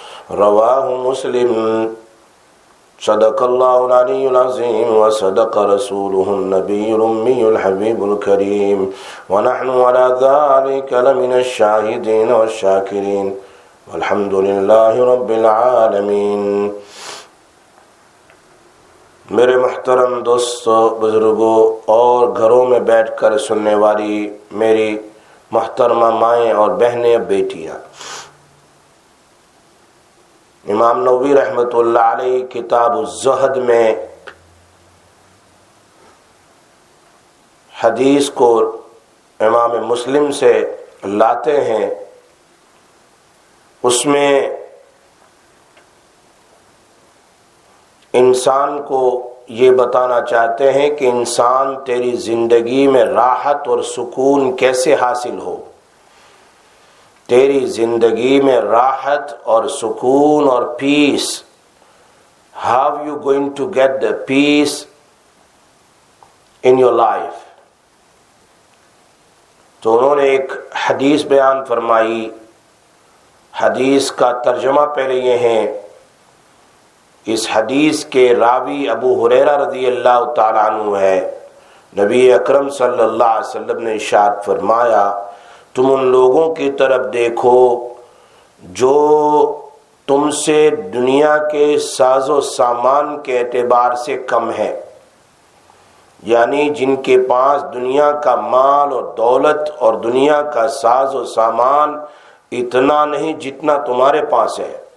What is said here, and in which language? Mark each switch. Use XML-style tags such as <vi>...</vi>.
<ar>رواه مسلم. صدق الله العلي العظيم وصدق رسوله النبي الأمي الحبيب الكريم، ونحن على ذلك لمن الشاهدين والشاكرين، والحمد لله رب العالمين.</ar> <ur>میرے محترم دوستو، بزرگوں اور گھروں میں بیٹھ کر سننے والی میری محترمہ مائیں اور بہنیں، بیٹیاں، امام نووی رحمۃ اللہ علیہ کتاب الزہد میں حدیث کو امام مسلم سے لاتے ہیں. اس میں انسان کو یہ بتانا چاہتے ہیں کہ انسان تیری زندگی میں راحت اور سکون کیسے حاصل ہو. تیری زندگی میں راحت اور سکون اور پیس.</ur> <en>How you going to get the peace in your life؟</en> <ur>تو انہوں نے ایک حدیث بیان فرمائی. حدیث کا ترجمہ پہلے یہ ہے. اس حدیث کے راوی ابو ہریرہ رضی اللہ تعالیٰ عنہ ہے. نبی اکرم صلی اللہ علیہ وسلم نے ارشاد فرمایا: تم ان لوگوں کی طرف دیکھو جو تم سے دنیا کے ساز و سامان کے اعتبار سے کم ہے، یعنی جن کے پاس دنیا کا مال اور دولت اور دنیا کا ساز و سامان اتنا نہیں جتنا تمہارے پاس ہے.</ur>